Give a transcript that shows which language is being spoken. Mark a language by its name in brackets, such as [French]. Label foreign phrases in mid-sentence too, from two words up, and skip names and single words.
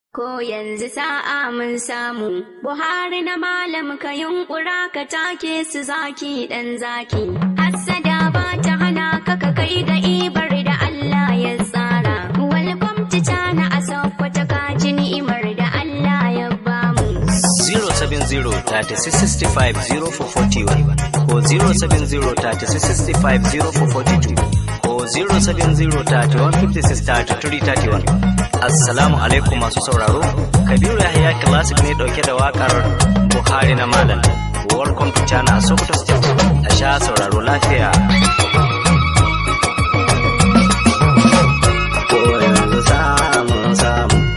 [Hausa] Ko yanzu sa'a mun samu, Buhari na malam ka yunƙura ka take su zaki ɗan zaki. Hassada ba ta hana ka ka kai ga ibar da Allah ya tsara. [English] Welcome to China [Hausa] a Sokoto ka ji ni'imar da Allah ya bamu. Zero seven zero thirty-six sixty-five zero four forty-one ko zero seven zero thirty-one fifty-six thirty-three thirty-one. Assalamu alaikum masu sauraro. Kabiru Yahya Classic ne ɗauke da waƙar Buhari na Malam. [English] Welcome to China [Hausa] a Sokoto State. A sha sauraro lafiya. Ko yanzu samun samu.